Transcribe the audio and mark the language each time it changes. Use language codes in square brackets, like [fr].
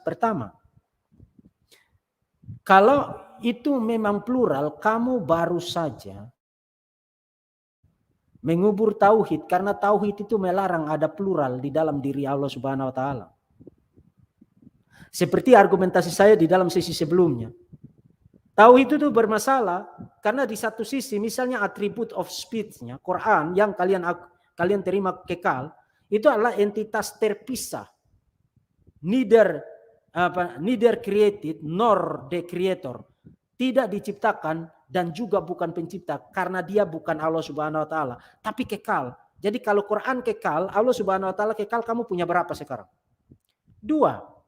[id] Pertama, kalau itu memang plural, kamu baru saja mengubur tauhid, karena tauhid itu melarang ada plural di dalam diri Allah Subhanahu wa taala. Seperti argumentasi saya di dalam sesi sebelumnya. Tauhid itu bermasalah karena di satu sisi misalnya atribut of speech-nya Quran yang kalian terima kekal, itu adalah entitas terpisah. [en] Neither created nor the creator. [id] Tidak diciptakan dan juga bukan pencipta karena dia bukan Allah Subhanahu wa taala, tapi kekal. Jadi kalau Quran kekal, Allah Subhanahu wa taala kekal, kamu punya berapa sekarang? Dua.